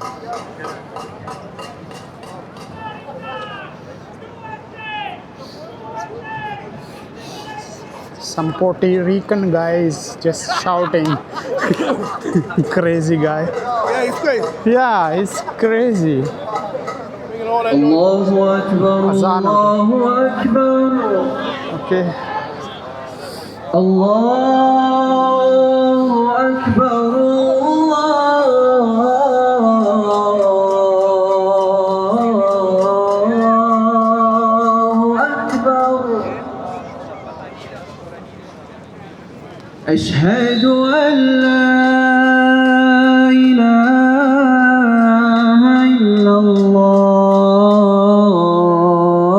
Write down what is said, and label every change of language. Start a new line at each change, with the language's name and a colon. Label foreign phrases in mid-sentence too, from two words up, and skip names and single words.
English: Some Puerto Rican guys just shouting. Crazy guy. Yeah, he's crazy. Yeah, it's crazy.
Arabic: الله أكبر، الله أكبر.
English: Okay.
Arabic: الله أكبر، الله أكبر. أشهد أن لا إله إلا الله